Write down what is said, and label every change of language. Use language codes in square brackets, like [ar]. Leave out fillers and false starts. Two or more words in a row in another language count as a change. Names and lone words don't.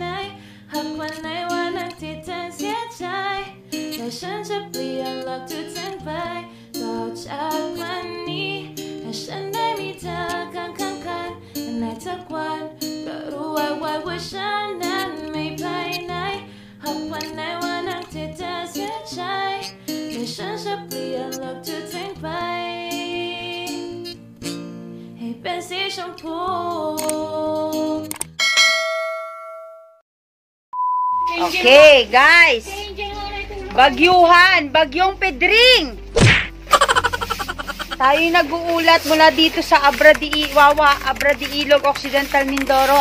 [th] หากวันไหนวันนั้นที่เธอเสียใจแต่ฉันจะเปลี่ยนหลักทุกสิ่งไปต่อจากวันนี้ให้ฉันได้มีเธอข้างกันในทุกวันก็รู้ว่าฉันนั้นไม่ไปไหนหากวันไหนวันนั้นที่เธอเสียใจแต่ฉันจะเปลี่ยนหลักทุกสิ่งไปให้เป็นสีชมพู [en] Okay, guys. [tl] Bagyuhan, Bagyong Pedring. Tayo nag-uulat mula dito sa Abra de Ilog, Occidental Mindoro.